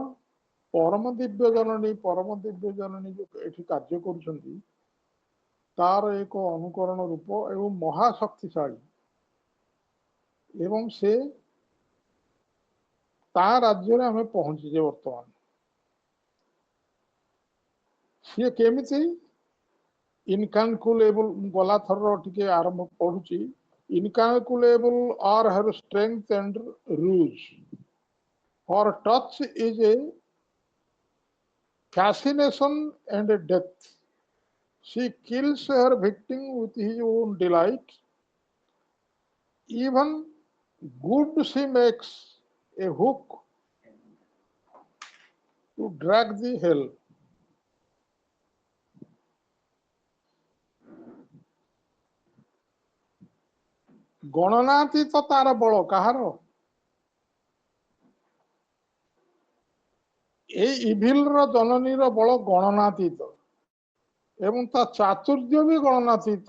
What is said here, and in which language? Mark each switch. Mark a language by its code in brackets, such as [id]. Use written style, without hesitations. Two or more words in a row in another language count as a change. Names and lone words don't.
[or] ପରମ ଦିବ୍ୟ ଜନନୀ ଯୋଉ ଏଠି କାର୍ଯ୍ୟ କରୁଛନ୍ତି ତାର ଏକ ଅନୁକରଣ ରୂପ ଏବଂ ମହାଶକ୍ତିଶାଳୀ। ଏବଂ ସେ ତା ରାଜ୍ୟରେ ଆମେ ପହଞ୍ଚିଛେ ବର୍ତ୍ତମାନ। ସିଏ କେମିତି ଇନକାଲକୁଲେବଲ, ଗଲା ଥରର ଟିକେ ଆରମ୍ଭ ପଢୁଛି, [en] incalculable are her strength and ruse. Her touch is a fascination and a death. She kills her victim with his own delight. Even good she makes a hook to drag the hell. [or] ଗଣନାତୀତ ତାର ବଳ। କାହାର? এই ଇଭିଲର ଜନନୀର ବଳ ଗଣନାତୀତ ଏବଂ ତା ଚାତୁର୍ଯ୍ୟ ବି ଗଣନାତୀତ।